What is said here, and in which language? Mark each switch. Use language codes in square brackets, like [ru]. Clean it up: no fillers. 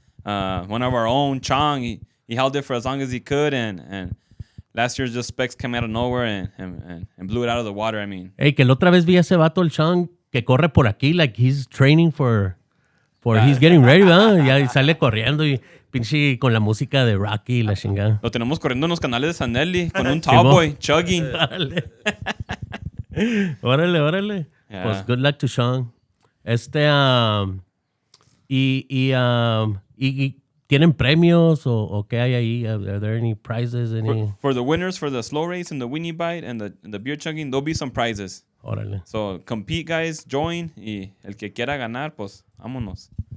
[en] One of our own, Chong, he held it for as long as he could, and last year just Specs came out of nowhere and blew it out of the water. [es] Hey, que la otra vez vi a ese vato, el Chong, que corre por aquí, [en] like he's training for he's getting ready, [es] ¿verdad? Ya sale corriendo y pinche con la música de Rocky y la chingada. Lo tenemos corriendo en los canales de Sanelli con un [en] tall boy chugging. Órale. Yeah. Pues good luck to Sean. [es] Y ¿tienen premios o qué hay ahí? [en] Are there any prizes? For the winners for the slow race and the weenie bite and the beer chugging, there'll be some prizes. Órale. So compete, guys, join, [es] y el que quiera ganar, pues vámonos.